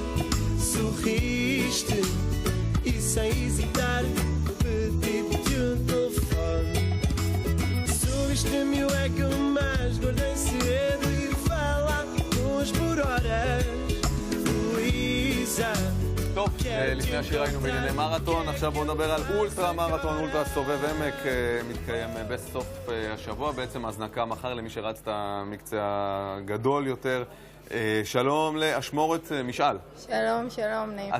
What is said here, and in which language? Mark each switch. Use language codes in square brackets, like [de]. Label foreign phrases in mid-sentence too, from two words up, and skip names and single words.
[pt] Sorriste e sem hesitar pedi-te telefone. Subiste-me o eco, mas guardei segredo e falamos por horas. Luísa. [he] טוב, לפני השיר היינו בענייני מרתון, עכשיו בואו נדבר על אולטרה מרתון, אולטרה סובב עמק, מתקיים בסוף השבוע, בעצם הזנקה מחר למי שרץ את המקצה הגדול יותר. שלום לאשמורת משאל. שלום, שלום, נעים.